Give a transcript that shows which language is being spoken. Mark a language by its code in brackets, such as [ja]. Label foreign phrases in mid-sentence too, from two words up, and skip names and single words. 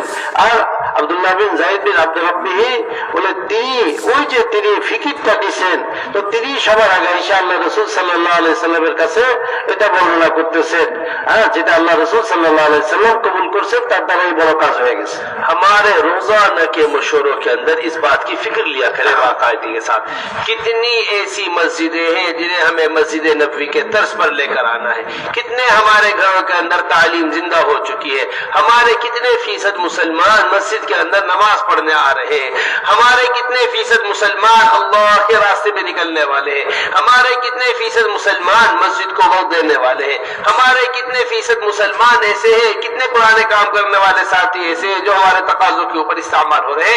[bn] আর আব্দুল্লাহ বিন যায়েদ বিন আব্দ রাব্বিহি বলে তিনি ফিকিরটা দিচ্ছেন, তো তিনি সবার আগে ঈসা আল্লাহ রাসূল সাল্লাল্লাহু আলাইহি সাল্লামের কাছে এটা বর্ণনা করতেছেন, যেটা আল্লাহ রাসূল [ar] صلى الله عليه وسلم [bn] কবুল করছেন, তার দ্বারাই বড় কাজ হয়ে গেছে। [ur] ہمارے روزانہ کے مشوروں کے اندر اس بات کی فکر لیا کرے باقاعدگی کے ساتھ۔ کتنی ایسی مسجدیں ہیں جنہیں ہمیں مسجد نبوی کے طرز پر لے کر آنا ہے، کتنے ہمارے گھروں کے اندر تعلیم زندہ ہو چکی ہے، ہمارے کتنے فیصد مسلمان مسجد کے اندر نماز پڑھنے آ رہے ہیں، ہمارے کتنے فیصد مسلمان اللہ کے راستے میں نکلنے والے ہیں، ہمارے کتنے فیصد مسلمان مسجد کو وقت دینے والے ہیں، ہمارے کتنے فیصد مسلمان ایسے ہیں، کتنے پرانے کام کرنے والے ساتھی ایسے ہیں جو ہمارے تقاضوں کے اوپر استعمال ہو رہے ہیں۔